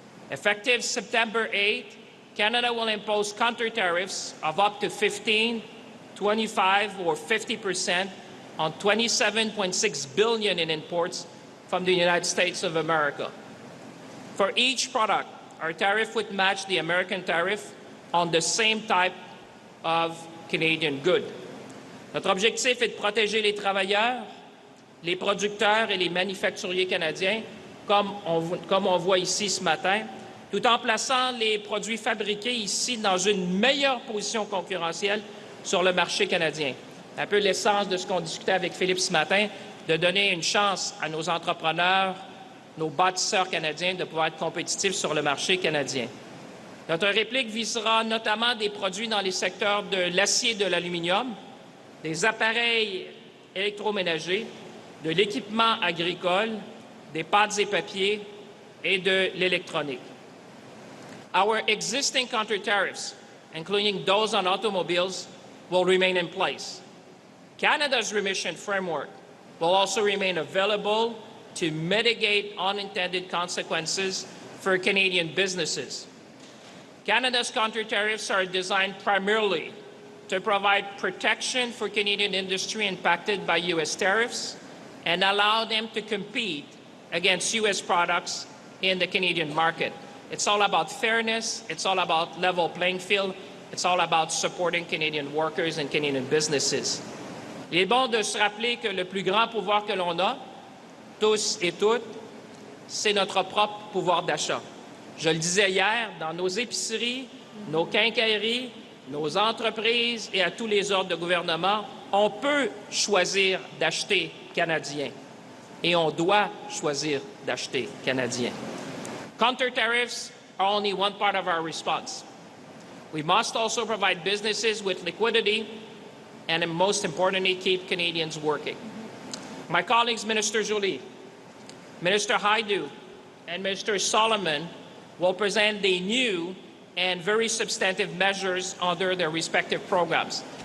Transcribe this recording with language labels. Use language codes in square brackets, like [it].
[en] Effective September 8, Canada will impose counter tariffs of up to 15, 25, or 50% on $27.6 billion in imports from the United States of America. For each product, our tariff would match the American tariff on the same type of Canadian good. [fr] Notre objectif est de protéger les travailleurs, les producteurs et les manufacturiers canadiens, comme on voit ici ce matin, tout en plaçant les produits fabriqués ici dans une meilleure position concurrentielle sur le marché canadien. Un peu l'essence de ce qu'on discutait avec Philippe ce matin, de donner une chance à nos entrepreneurs, nos bâtisseurs canadiens de pouvoir être compétitifs sur le marché canadien. Notre réplique visera notamment des produits dans les secteurs de l'acier et de l'aluminium, des appareils électroménagers, de l'équipement agricole, des pâtes et papiers et de l'électronique. [en] Our existing counter tariffs, including those on automobiles, will remain in place. Canada's remission framework will also remain available to mitigate unintended consequences for Canadian businesses. Canada's counter tariffs are designed primarily to provide protection for Canadian industry impacted by U.S. tariffs and allow them to compete against U.S. products in the Canadian market. It's all about fairness, it's all about level playing field, it's all about supporting Canadian workers and Canadian businesses. [fr] Il est bon de se rappeler que le plus grand pouvoir que l'on a, tous et toutes, c'est notre propre pouvoir d'achat. Je le disais hier, dans nos épiceries, nos quincailleries, nos entreprises et à tous les ordres de gouvernement, on peut choisir d'acheter canadien et on doit choisir d'acheter canadien. [en] Counter tariffs are only one part of our response. We must also provide businesses with liquidity and, most importantly, keep Canadians working. My colleagues, Minister Joly, Minister Hajdu, and Minister Solomon will present the new and very substantive measures under their respective programs.